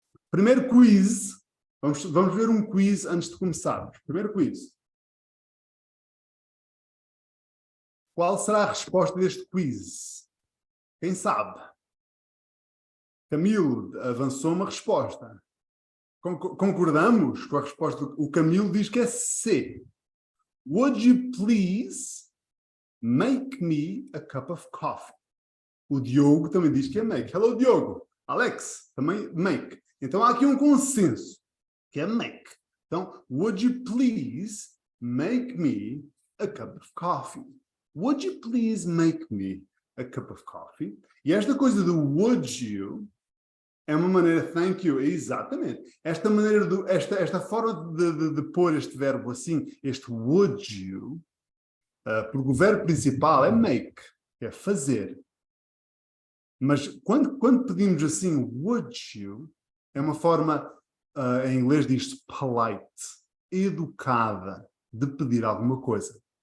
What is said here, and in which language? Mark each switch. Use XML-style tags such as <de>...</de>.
<pt>Primeiro quiz. Vamos ver um quiz antes de começarmos. Primeiro quiz. Qual será a resposta deste quiz? Quem sabe? Camilo avançou uma resposta. Concordamos com a resposta? O Camilo diz que é C.</pt> <en>Would you please make me a cup of coffee?</en> <pt>O Diogo também diz que é make. Hello, Diogo. Alex, também make. Então há aqui um consenso, que é make. Então,</pt> <en>would you please make me a cup of coffee? Would you please make me a cup of coffee?</en> <pt>E esta coisa do</pt> <en>would you</en> <pt>É uma maneira,</pt> <en>thank you,</en> <pt>exatamente. Esta maneira, esta forma de pôr este verbo assim, este</pt> <en>would you,</en> <pt>porque o verbo principal é make, é fazer. Mas quando pedimos assim,</pt> <en>would you,</en> <pt>é uma forma, em inglês diz polite, educada, de pedir alguma coisa.</pt>